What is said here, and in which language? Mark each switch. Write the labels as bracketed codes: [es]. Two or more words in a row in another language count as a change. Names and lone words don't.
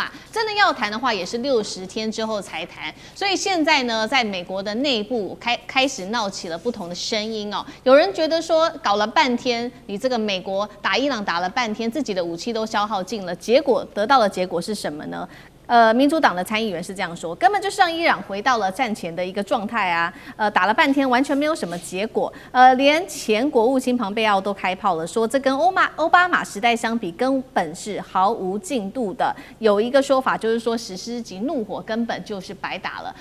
[zh] 真的要談的話，也是60天之後才談。所以現在呢，在美國的內部開始鬧起了不同的聲音哦。有人覺得說，搞了半天，你這個美國打伊朗打了半天，自己的武器都消耗盡了，結果得到的結果是什麼呢？民主黨的參議員是這樣說，根本就是讓伊朗回到了戰前的一個狀態啊，打了半天完全沒有什麼結果，連前國務卿龐貝奧都開炮了，說這跟歐巴馬時代相比，根本是毫無進度的。有一個說法就是說，史詩級怒火根本就是白打了。